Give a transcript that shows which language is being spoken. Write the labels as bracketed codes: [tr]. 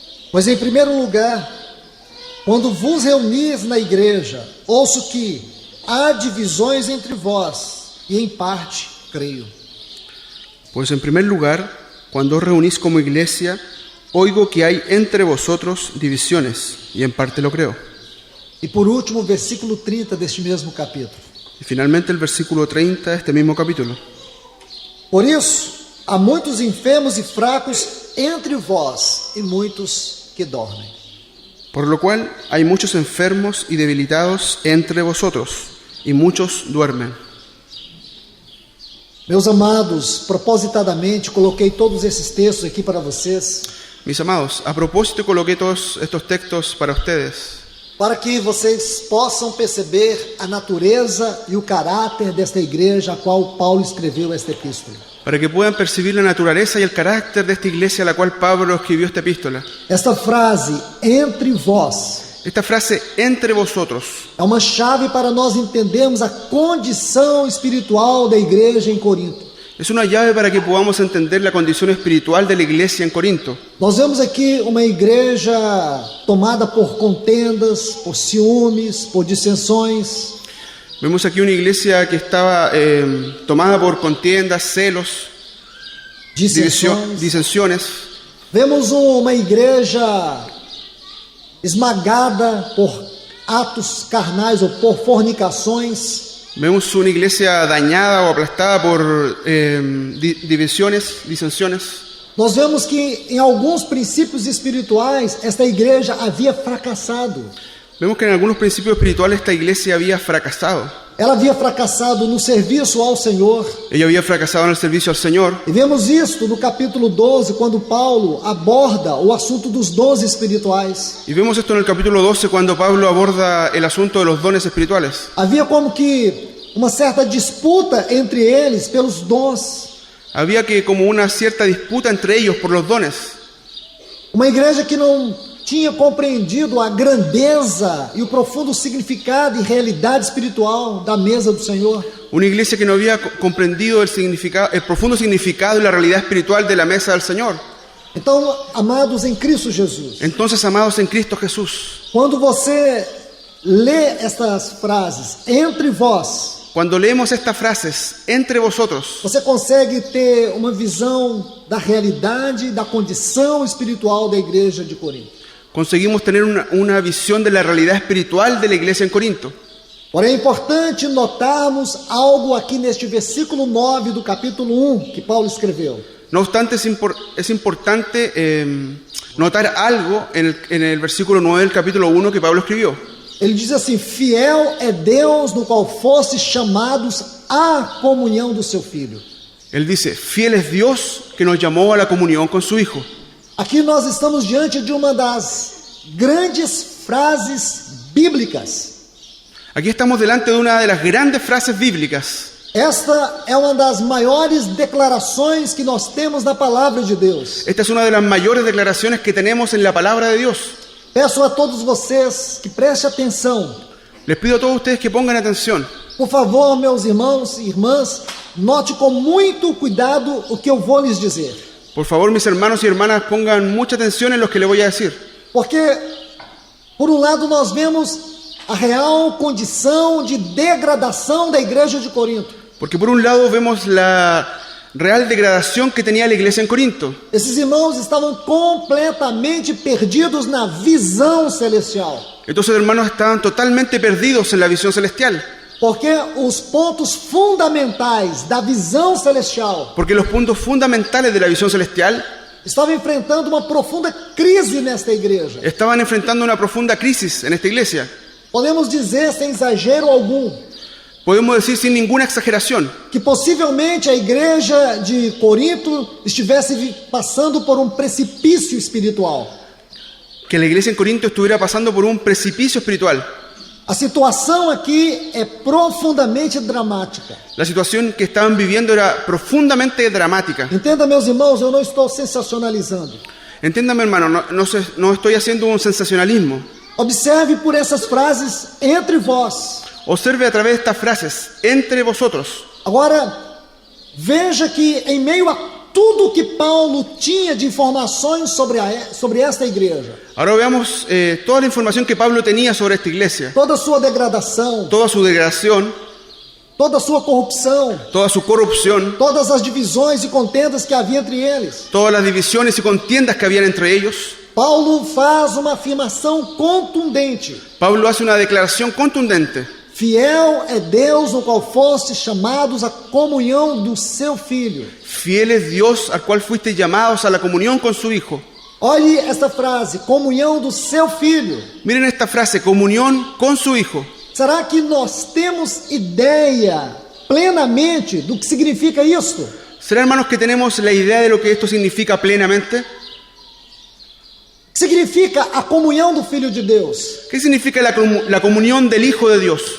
[pt] Pois em primeiro lugar, quando vos reunis na igreja, ouço que há divisões entre vós, e em parte creio. [es] Pues en primer lugar, cuando os reunís como iglesia, oigo que hay entre vosotros divisiones, y en parte lo creo. [pt] E por último, versículo 30 deste mesmo capítulo. [es] Y finalmente el versículo 30 de este mismo capítulo. [pt] Por isso, há muitos enfermos e fracos entre vós, e muitos que dormem. [es] Por lo cual hay muchos enfermos y debilitados entre vosotros, y muchos duermen. [pt] Meus amados, propositadamente coloquei todos esses textos aqui para vocês, [es] Mis amados, a propósito coloqué todos estos textos para ustedes, [pt] para que vocês possam perceber a natureza e o caráter desta igreja a qual Paulo escreveu esta epístola. [es] para que puedan percibir la naturaleza y el carácter de esta iglesia a la cual Pablo escribió esta epístola. [pt] Esta frase, entre vós, [es] Esta frase, entre vosotros, [pt] é uma chave para nós entendermos a condição espiritual da igreja em Corinto. [es] es una llave para que podamos entender la condición espiritual de la iglesia en Corinto. [pt] Nós vemos aqui uma igreja tomada por contendas, por ciúmes, por dissensões. [es] Vemos aquí una iglesia que estaba tomada por contiendas, celos, disensiones. [pt] Vemos uma igreja esmagada por atos carnais ou por fornicações. [es] Vemos una iglesia dañada o aplastada por disensiones. [pt] Nós vemos que em alguns princípios espirituais esta igreja havia fracassado. [es] Vemos que en algunos principios espirituales esta iglesia había fracasado. [pt] Ela havia fracassado no serviço ao Senhor. [es] Ella había fracasado en el servicio al Señor. [pt] E vemos isto no capítulo 12, quando Paulo aborda o assunto dos dons espirituais. [es] Y vemos esto en el capítulo 12 cuando Pablo aborda el asunto de los dones espirituales. [pt] Havia como que uma certa disputa entre eles pelos dons. [es] Había que como una cierta disputa entre ellos por los dones. [pt] Uma igreja que não tinha compreendido a grandeza e o profundo significado e realidade espiritual da mesa do Senhor. [es] Una iglesia que no había comprendido el profundo significado y la realidad espiritual de la mesa del Señor. [pt] Então, amados em Cristo Jesus, [es] Entonces, amados en Cristo Jesús, [pt] quando você lê estas frases, entre vós, [es] cuando leemos estas frases, entre vosotros, [pt] você consegue ter uma visão da realidade, da condição espiritual da igreja de Corinto. [es] conseguimos tener una visión de la realidad espiritual de la iglesia en Corinto. [pt] Porém, é importante notarmos algo aqui neste versículo 9 do capítulo 1 que Paulo escreveu. [es] No obstante, es importante notar algo en el versículo 9 del capítulo 1 que Pablo escribió. [pt] Ele diz assim: fiel é Deus no qual fostes chamados à comunhão do seu Filho. [es] Él dice, fiel es Dios que nos llamó a la comunión con su Hijo. [pt] Aqui nós estamos diante de uma das grandes frases bíblicas. [es] Aquí estamos delante de una de las grandes frases bíblicas. [pt] Esta é uma das maiores declarações que nós temos na palavra de Deus. [es] Esta es una de las mayores declaraciones que tenemos en la palabra de Dios. [pt] Peço a todos vocês que prestem atenção. [es] Les pido a todos ustedes que pongan atención. [pt] Por favor, meus irmãos e irmãs, note com muito cuidado o que eu vou lhes dizer. [es] Por favor, mis hermanos y hermanas, pongan mucha atención en lo que les voy a decir. [pt] Porque, por um lado, nós vemos a real condição de degradação da igreja de Corinto. [es] Porque por un lado vemos la real degradación que tenía la iglesia en Corinto. [pt] Esses irmãos estavam completamente perdidos na visão celestial. [es] Estos hermanos estaban totalmente perdidos en la visión celestial. [pt] Porque os pontos fundamentais da visão celestial [es] Porque los puntos fundamentales de la visión celestial [pt] estavam enfrentando uma profunda crise nesta igreja. [es] estaban enfrentando una profunda crisis en esta iglesia. [pt] Podemos dizer, sem exagero algum, [es] Podemos decir sin ninguna exageración [pt] que possivelmente a igreja de Corinto estivesse passando por um precipício espiritual. [es] que la iglesia en Corinto estuviera pasando por un precipicio espiritual. [pt] A situação aqui é profundamente dramática. [es] La situación que estaban viviendo era profundamente dramática. [pt] Entenda, meus irmãos, eu não estou sensacionalizando. [es] Entiéndame, hermano, no estoy haciendo un sensacionalismo. [pt] Observe por essas frases entre vós. [es] Observe a través de estas frases, entre vosotros. [pt] Agora, veja que em meio a tudo que Paulo tinha de informações sobre esta igreja, [es] Ahora veamos toda la información que Pablo tenía sobre esta iglesia. [pt] toda a sua degradação, [es] Toda su degradación, [pt] toda a sua corrupção, [es] toda su corrupción, [pt] todas as divisões e contendas que havia entre eles. [es] todas las divisiones y contiendas que habían entre ellos. [pt] Paulo faz uma afirmação contundente. [es] Pablo hace una declaración contundente. [pt] Fiel é Deus no qual fostes chamados à comunhão do seu Filho. [es] Fiel es Dios al cual fuisteis llamados a la comunión con su Hijo. [pt] Olhe esta frase, comunhão do seu Filho. [es] Miren esta frase, comunión con su Hijo. [pt] Será que nós temos ideia plenamente do que significa isto? [es] ¿Será, hermanos, que tenemos la idea de lo que esto significa plenamente? [pt] Significa a comunhão do Filho de Deus. [es] ¿Qué significa la comunión del Hijo de Dios?